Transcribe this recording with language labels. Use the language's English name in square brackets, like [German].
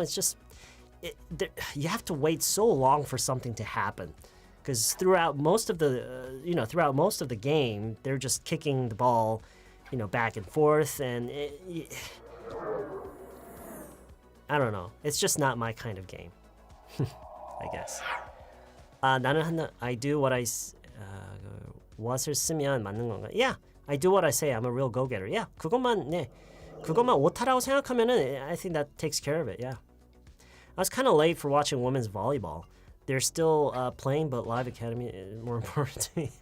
[English] It's just, you have to wait so long for something to happen. Because throughout most of the game, they're just kicking the ball, back and forth, and I don't know. It's just not my kind of game. I guess. [Korean] 나는 [English] I do what [Korean] what을 쓰면 맞는 건가? [English] Yeah, I do what I say. I'm a real go-getter. Yeah, [Korean] 그것만 오타라고 생각하면은 [English] I think that takes care of it. Yeah. I was kind of late for watching women's volleyball. They're still playing, but live academy is more important to me.